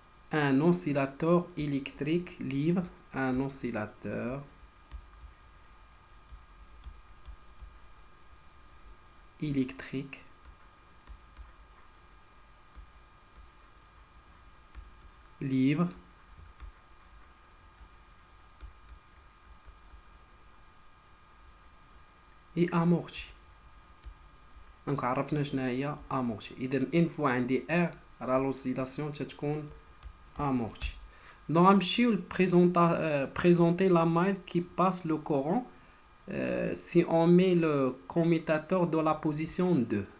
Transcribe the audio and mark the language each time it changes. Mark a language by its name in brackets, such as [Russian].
[French] un oscillateur électrique libre, un oscillateur électrique libre et amorti. [Arabic] دونك عرفنا شنو هي amorti. اذا ان فوا عندي R راه l'oscillation تتكون amorti. [French] Donc [Arabic] غنمشيو [French] présenter la maille qui passe le courant si on met le commutateur dans la position 2.